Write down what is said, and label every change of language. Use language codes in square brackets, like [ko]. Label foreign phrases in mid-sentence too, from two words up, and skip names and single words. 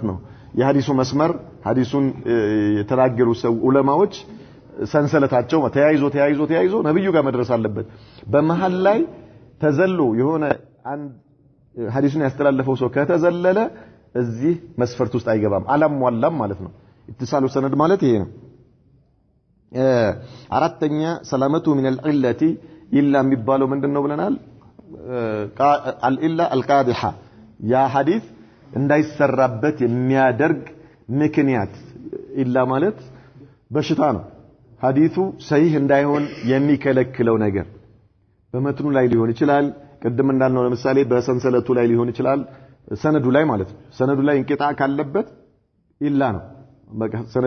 [am] ነው የሐዲሱ መስመር። ሐዲሱን የተናገሩ ሰው ዑለማዎች ሰንሰለታቸው ተያይዞ ነብዩ ጋር መድረስ አለበት። በመሃል ላይ ተዘሎ የሆነ አንድ ሐዲሱን ያስተላለፈው ሰው ከተዘለለ እዚህ መስፈርት ውስጥ አይገባም አላሟላም ማለት ነው። [ar] اتصال السند [am] ማለት ይሄ ነው። አራተኛ [ar] سلامته من العله الا [am] የሚባለው ምንድነው ብለናል? [ar] العله القادحه [am] ያ ሐዲስ እንዳይሰራበት የሚያደርግ ምክንያት ኢላ ማለት በሽታ ነው ሐዲሱ ሰሂህ እንዳይሆን የሚከለክለው ነገር በመትኑ ላይ ሊሆን ይችላል ቅድም እንዳልነው ለምሳሌ በሰንሰለቱ ላይ ሊሆን ይችላል ሰነዱ ላይ ማለት ነው ሰነዱ ላይ እንቅጣ ካለበት ኢላ ነው በቃ ሰነዱ